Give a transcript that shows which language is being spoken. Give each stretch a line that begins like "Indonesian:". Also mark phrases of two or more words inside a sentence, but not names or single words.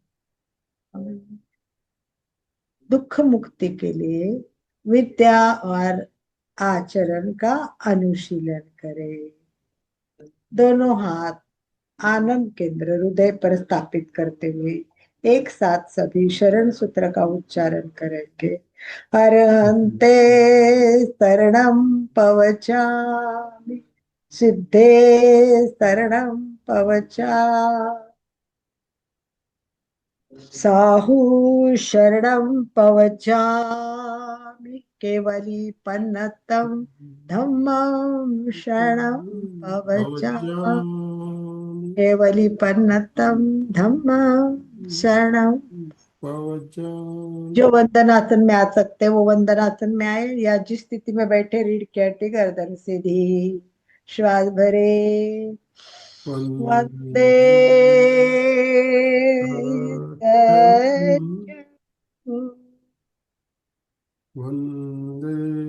Hindi: दुख मुक्ति के लिए विद्या और आचरण का अनुशीलन करें। दोनों हाथ आनंद केंद्र हृदय पर स्थापित करते हुए एक साथ सभी शरण सूत्र का उच्चारण करेंगे।
Prakrit languages: अरहंते शरणं पवचामि, सिद्धे शरणं पवचामि, साहु शरणं पवचामि, केवली पन्नतं धम्मं शरणं पवचामि, केवली पन्नतं धम्मं शरणं।
Hindi: जो वंदनासन में आ सकते हैं वो वंदनासन में आए, या जिस स्थिति में बैठे रीढ़ की हड्डी गर्दन सीधी, श्वास भरे। वंदे वंदे